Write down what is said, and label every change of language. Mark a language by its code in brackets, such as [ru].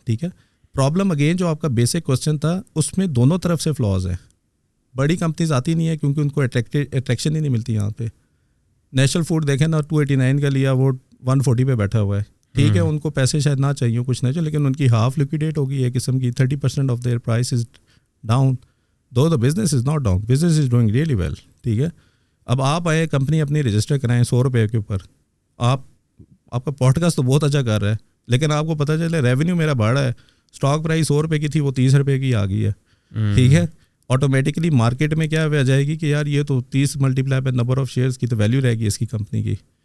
[ur] ٹھیک ہے, problem again جو آپ کا بیسک کوشچن تھا اس میں دونوں طرف سے فلاز ہیں. بڑی کمپنیز آتی نہیں ہے کیونکہ ان کو اٹریکشن ہی نہیں ملتی. یہاں پہ نیشنل فوڈ دیکھیں نا, 289 کا لیا, وہ 140 پہ بیٹھا ہوا ہے. ٹھیک ہے, ان کو پیسے شاید نہ چاہیے, کچھ نہ چاہیے, لیکن ان کی ہاف لیکویڈیٹ ہوگی ایک قسم کی. [en] 30% of their price is down, though the business is not down, business is doing really well. [ur] ٹھیک ہے, اب آپ آئے کمپنی اپنی رجسٹر کرائیں 100 روپے کے اوپر, آپ کا پوڈ کاسٹ تو بہت اچھا کر رہا ہے, لیکن آپ کو پتہ چلے ریونیو میرا بڑھا ہے, اسٹاک پرائس 100 روپے کی تھی وہ 30 روپے کی آ گئی ہے. ٹھیک ہے, آٹومیٹکلی مارکیٹ میں کیا آ جائے گی کہ یار یہ تو [en] 30 multiply by number of shares [ur] کی تو ویلیو رہے گی اس کی کمپنی کی.